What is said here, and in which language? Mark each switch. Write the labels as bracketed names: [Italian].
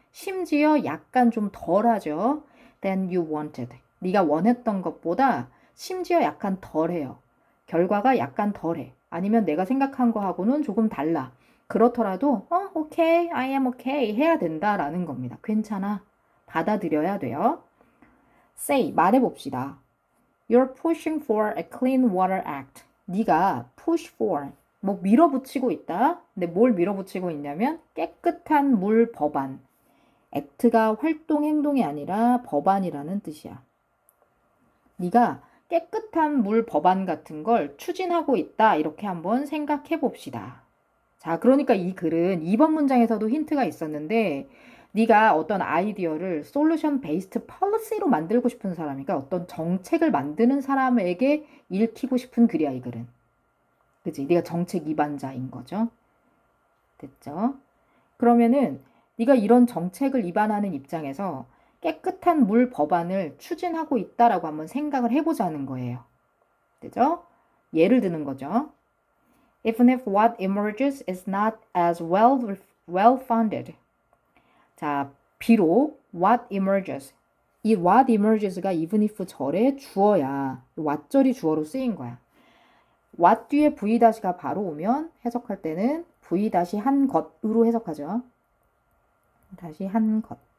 [Korean] 심지어 약간 좀 덜하죠? [English] Than you wanted. [Korean] 네가 원했던 것보다 심지어 약간 덜해요. 결과가 약간 덜해. 아니면 내가 생각한 거하고는 조금 달라. 그렇더라도 [English] okay, I am okay [Korean] 해야 된다라는 겁니다. 괜찮아. 받아들여야 돼요. Say, 말해봅시다. [English] You're pushing for a Clean Water Act. [Korean] 네가 push for, 뭐 밀어붙이고 있다. 근데 뭘 밀어붙이고 있냐면 깨끗한 물 법안. act가 활동, 행동이 아니라 법안이라는 뜻이야. 네가 깨끗한 물 법안 같은 걸 추진하고 있다. 이렇게 한번 생각해 봅시다. 자, 그러니까 이 글은 2번 문장에서도 힌트가 있었는데 네가 어떤 아이디어를 솔루션 베이스트 폴리시로 만들고 싶은 사람이니까 어떤 정책을 만드는 사람에게 읽히고 싶은 글이야, 이 글은. 그치? 네가 정책 입안자인 거죠. 됐죠? 그러면은 네가 이런 정책을 입안하는 입장에서 깨끗한 물 법안을 추진하고 있다라고 한번 생각을 해보자는 거예요. 되죠? 예를 드는 거죠. [English] Even if what emerges is not as well-founded. [Korean] 자, 비록 what emerges. 이 what emerges가 even if 절의 주어야. what절이 주어로 쓰인 거야. what 뒤에 v-가 바로 오면 해석할 때는 v-한 것으로 해석하죠. 다시 한 것.